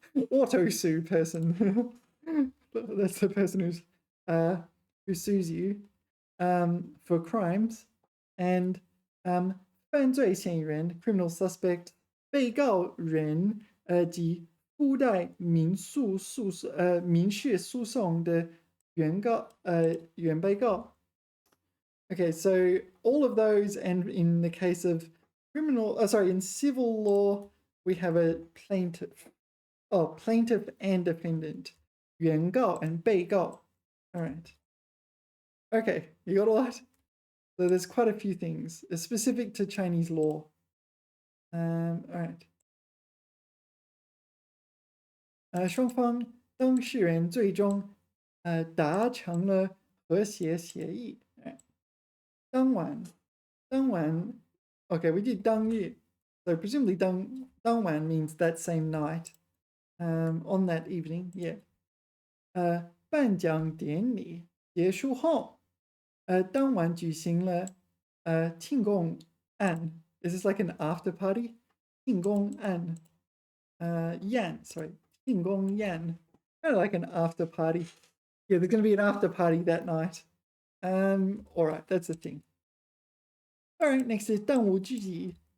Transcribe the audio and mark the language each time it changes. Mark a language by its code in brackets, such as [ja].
[en] Auto sue person. That's the person who sues you for crimes. [zh] And 犯罪嫌疑人 [en] criminal suspect [zh] 被告人及附带民事诉讼的原被告. [en] Okay, so all of those, and in the case of in civil law, we have a plaintiff. Oh, plaintiff and defendant. 原告 and 被告. All right. Okay, you got all that? So there's quite a few things specific to Chinese law. All right. [zh] 双方当事人最终达成了和谐协议。 [en] 当晚，当晚，okay, we did 当日, so presumably 当晚 means that same night. On that evening, yeah. [zh] 颁奖典礼结束后，当晚举行了庆功宴。 [en] Is this like an after party? 庆功宴，宴 sorry, 庆功宴 kind of like an after party. Yeah, there's going to be an after party that night. All right, that's the thing. All right, next is 当务之急.